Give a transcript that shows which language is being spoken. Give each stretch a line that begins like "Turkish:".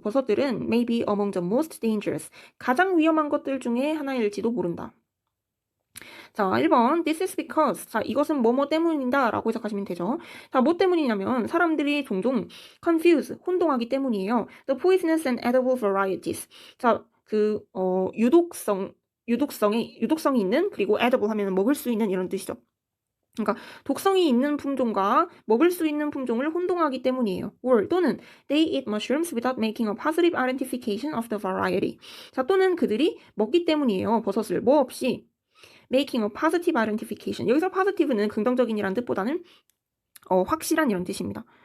Korean: 버섯들은
English: may be among the most dangerous.
Korean: 가장 위험한 것들 중에 하나일지도 모른다. 자, 1번.
English: This is because.
Korean: 자, 이것은 뭐뭐 때문이다 라고 해석하시면 되죠. 자, 뭐 때문이냐면 사람들이 종종 confuse, 혼동하기 때문이에요.
English: The poisonous and edible varieties.
Korean: 자, 유독성이 있는 그리고 edible 하면 먹을 수 있는 이런 뜻이죠. 그러니까 독성이 있는 품종과 먹을 수 있는 품종을 혼동하기 때문이에요.
English: or 또는 they eat mushrooms without making a positive identification of the variety.
Korean: 자, 또는 그들이 먹기 때문이에요. 버섯을 뭐 없이
English: making a positive identification.
Korean: 여기서 positive는 긍정적인이라는 뜻보다는 확실한 이런 뜻입니다.